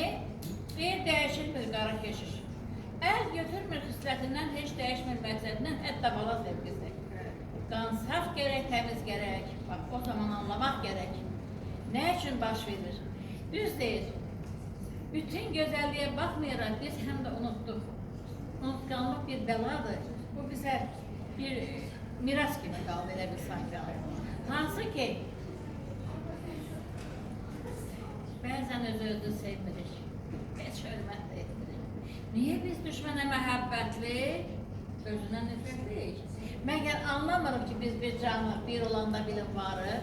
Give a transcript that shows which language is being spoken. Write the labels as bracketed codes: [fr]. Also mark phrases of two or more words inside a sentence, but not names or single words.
[az] Bir dəyişilmir qara keşiş. Əl götürmür xislətindən, heç dəyişmir məqsədindən, hətta bala sevgisi. Qan saf gərək, təmiz gərək. Bax, o zaman anlamaq gərək. Nə üçün baş verir? Düz deyir. Bütün gözəlliyə baxmayaraq biz həm də unutduq. Unutqanlıq bir bəladır. [tr] Bu bize bir miras gibi kaldı, [az] elə bir sanki. Hansı ki, bəzən özü sevmirik, heç hörmət də etmirik. Niye biz düşmənə məhəbbətli, özünə nifrətlik? Məgər anlamırıq ki, biz bir canlıq, bir olanda bilin varıq.